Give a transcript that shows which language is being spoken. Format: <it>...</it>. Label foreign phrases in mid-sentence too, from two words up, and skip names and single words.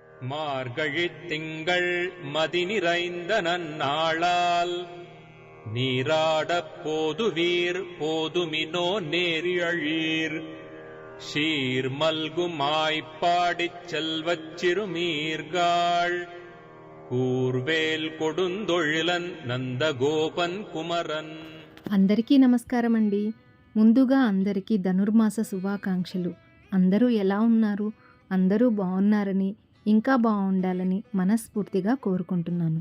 <ta>மார்கழித் திங்கள் மதி நிறைந்த நன்னாளால் நீராடப் போதுவீர் போதுமினோ நேரியழீர் ஷீர் மல்குமாய்ப்பாடிச் செல்வச் சிறுமீர்காள் கூர்வேல் கொடுந்தொழிலன் நந்தகோபன் குமரன்.</ta> <te>అందరికీ నమస్కారం అండి. ముందుగా అందరికీ ధనుర్మాస శుభాకాంక్షలు. అందరూ ఎలా ఉన్నారు? అందరూ బాగున్నారని, ఇంకా బాగుండాలని మనస్ఫూర్తిగా కోరుకుంటున్నాను.</te>